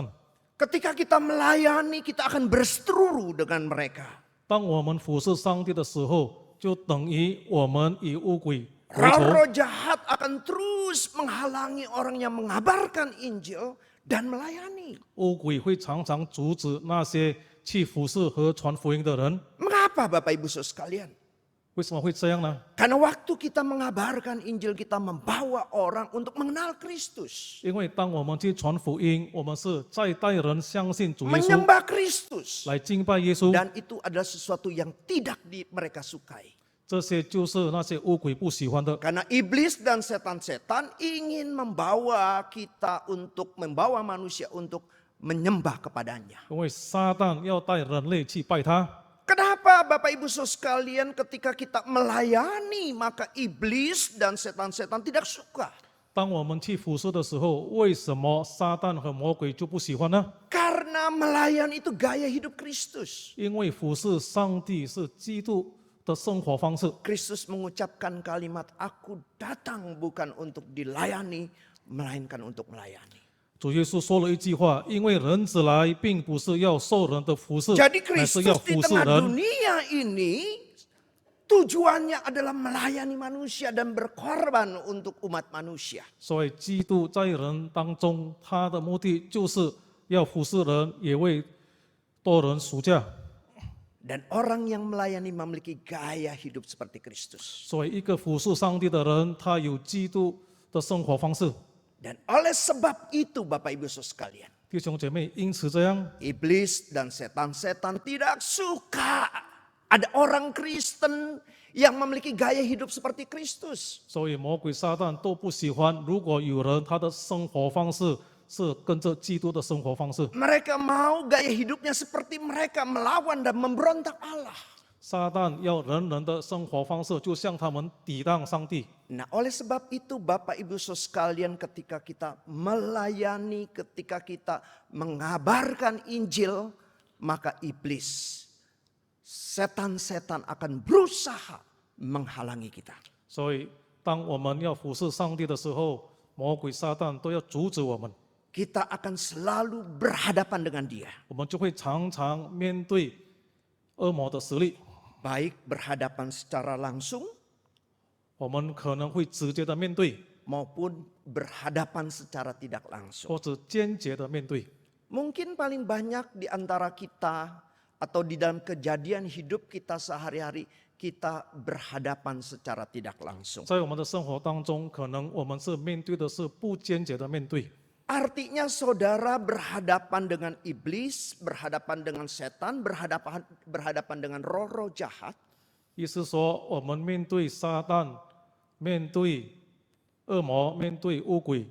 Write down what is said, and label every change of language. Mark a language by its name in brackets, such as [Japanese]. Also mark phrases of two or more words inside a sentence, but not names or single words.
[Indonesian] Ketika kita melayani, kita akan berseteru dengan mereka. [Chinese] 当我们服侍上帝的时候，就等于我们与污鬼为仇。 [Indonesian] Roh jahat akan terus menghalangi orang yang mengabarkan Injil dan melayani. [Chinese] 污鬼会常常阻止那些去服侍和传福音的人。 [Indonesian] Mengapa Bapak Ibu Saudara sekalian? [Chinese] 为什么会这样呢？ [Indonesian] Karena waktu kita mengabarkan Injil, kita membawa orang untuk mengenal Kristus. [Chinese] 因为当我们去传福音，我们是在带人相信主耶稣， [Indonesian] Menyembah Kristus. [Chinese] 来敬拜耶稣。 [Indonesian] Dan itu adalah sesuatu yang tidak mereka sukai. [Chinese] 这些就是那些污鬼不喜欢的。 [Indonesian] Karena iblis dan setan-setan ingin membawa manusia untuk menyembah kepadanya. [Chinese] 因为撒旦要带人类去拜他。 [Indonesian] Kenapa Bapak Ibu Saudara sekalian, ketika kita melayani, maka iblis dan setan-setan tidak suka. [Chinese] 当我们去服侍的时候，为什么撒旦和魔鬼就不喜欢呢？ [Indonesian] Karena melayani itu gaya hidup Kristus. [Chinese] 因为服侍上帝是基督的生活方式。 [Indonesian] Kristus mengucapkan kalimat, aku datang bukan untuk dilayani, melainkan untuk melayani. [Chinese] 主耶稣说了一句话：“因为人子来，并不是要受人的服侍， [Indonesian] Jadi [Chinese] 乃是要 [Indonesian] Kristus di [Chinese] 服侍 [Indonesian] tengah [Chinese] 人。 [Indonesian] dunia ini tujuannya adalah melayani manusia dan berkorban untuk umat manusia. ” [Chinese] 所以，基督在人当中，他的目的就是要服侍人，也为多人赎价。 [Indonesian] Dan orang yang melayani memiliki gaya hidup seperti Kristus. [Chinese] 所以，一个服侍上帝的人，他有基督的生活方式。 [Indonesian] Dan oleh sebab itu Bapak Ibu Saudara sekalian, [Chinese] 弟兄姐妹，因此这样， [Indonesian] iblis dan setan-setan tidak suka ada orang Kristen yang memiliki gaya hidup seperti Kristus. [Chinese] 所以魔鬼撒旦都不喜欢。如果有人他的生活方式是跟着基督的生活方式， [Indonesian] Mereka mau gaya hidupnya seperti mereka melawan dan memberontak Allah. [Chinese] 撒旦要人人的生活方式就像他们抵挡上帝。 [Indonesian] Nah, oleh sebab itu Bapak Ibu Saudara sekalian, ketika kita melayani, ketika kita mengabarkan Injil, maka iblis, setan-setan akan berusaha menghalangi kita. [Chinese] 所以，当我们要服侍上帝的时候，魔鬼撒旦都要阻止我们， [Indonesian] Kita akan selalu berhadapan dengan dia. [Chinese] 我们就会常常面对恶魔的实力。 [Indonesian] Baik berhadapan secara langsung [Chinese] 我们可能会直接的面对， [Indonesian] maupun berhadapan secara tidak langsung. [Chinese] 或者间接的面对。 [Indonesian] Mungkin paling banyak di antara kita atau di dalam kejadian hidup kita sehari-hari, kita berhadapan secara tidak langsung. [Chinese] 在我们的生活当中，可能我们是面对的是不间接的面对。 [Indonesian] Artinya saudara berhadapan dengan iblis, berhadapan dengan setan, berhadapan dengan roh-roh jahat. [Chinese] 意思说，我们面对撒旦，面对恶魔，面对乌鬼，